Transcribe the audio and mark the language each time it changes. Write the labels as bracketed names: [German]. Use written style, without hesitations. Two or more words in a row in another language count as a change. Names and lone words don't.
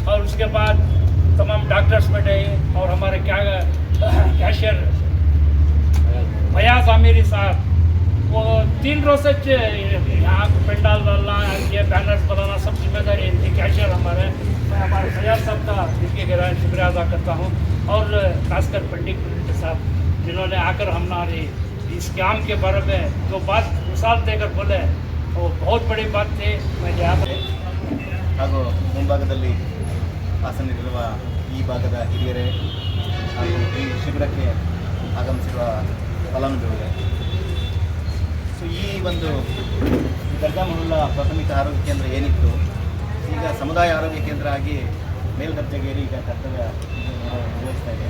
[Hindi] और उसके बाद तमाम डॉक्टर्स बैठे और हमारे कैशियर फयाज आमिरी साहब, वो 3 रोज से यहाँ पंडाल डालना, ये बैनर्स बनाना सब जिम्मेदारी इनकी। कैशियर मैं हमारे फयाज साहब का इनके गहरा शुक्रिया अदा करता हूँ। और खासकर पंडित साहब जिन्होंने आकर हमारी इस काम के बारे में जो बात मिसाल देकर बोले, वो बहुत बड़ी बात थी। मैं यहाँ [Kannada] ಹಾಗೂ ಮುಂಭಾಗದಲ್ಲಿ ಹಾಸನಲ್ಲಿರುವ ಈ ಭಾಗದ ಹಿರಿಯರೇ ಹಾಗೂ ಈ ಶಿಬಿರಕ್ಕೆ ಆಗಮಿಸಿರುವ ಫಲಾನುಭವಿಗಳೇ, ಸೊ ಈ ಒಂದು ದರ್ಗಾ ಮೊಹಲ್ಲಾ ಪ್ರಾಥಮಿಕ ಆರೋಗ್ಯ ಕೇಂದ್ರ ಏನಿತ್ತು, ಈಗ ಸಮುದಾಯ ಆರೋಗ್ಯ ಕೇಂದ್ರ ಆಗಿ ಮೇಲ್ದರ್ಜೆಗೇರಿ ಈಗ ಕರ್ತವ್ಯ ನಿರ್ವಹಿಸ್ತಾ ಇದೆ.